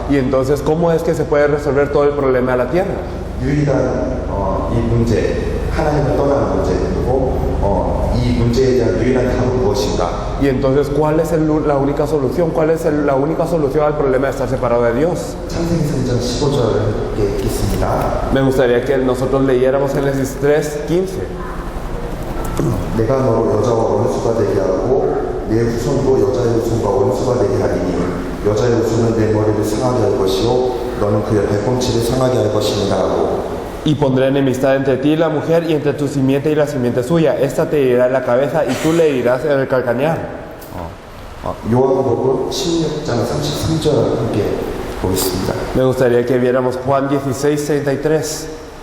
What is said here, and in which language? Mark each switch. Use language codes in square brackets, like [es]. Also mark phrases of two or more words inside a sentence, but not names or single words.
[es] Y entonces, ¿cómo es que se puede resolver todo el problema de la tierra? [ko] 유일한 이 문제, 하나님을 떠나는 문제, 그리고 이 문제에 대한 유일한 답은 무엇인가? [es] Y entonces, ¿cuál es la única solución? ¿Cuál es la única solución al problema de estar separado de Dios? [ko] 창세기 3장 15절을 읽겠습니다. [es] Me gustaría que nosotros leyéramos Génesis 3:15. [ko] 내가 너로 여자와 원수가 되게 하고 내 후손도 여자의 후손과 원수가 되게 하리니 여자의 후손은 내 머리를 상하게 할 것이요 너는 그의 발꿈치를 상하게 할 것이니라 하고 [es] Y pondré enemistad entre ti y la mujer, y entre tu simiente y la simiente suya. Esta te herirá en la cabeza y tú le herirás en el calcañar. [ko] 요한복음 16장 33절 함께 보겠습니다. [es] Me gustaría que viéramos Juan 16:33.